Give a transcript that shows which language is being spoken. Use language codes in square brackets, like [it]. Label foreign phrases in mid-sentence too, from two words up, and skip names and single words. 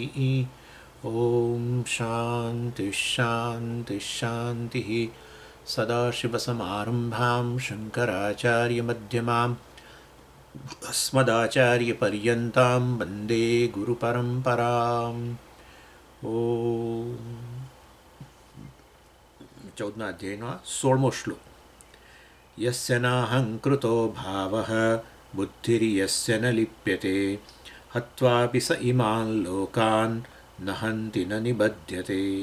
[sa] ॐ शान्तिः शान्तिः शान्तिः। सदाशिवसमारम्भां शङ्कराचार्यमध्यमाम् अस्मदाचार्यपर्यन्तां वन्दे गुरुपरम्पराम्। [gu] ઓમ 14મા અધ્યાયનો 16મો શ્લોક. [sa] यस्य नाहंकृतो भावः बुद्धिर्यस्य न लिप्यते हत्वापि स इमान लोकान न हंति न निबध्यते.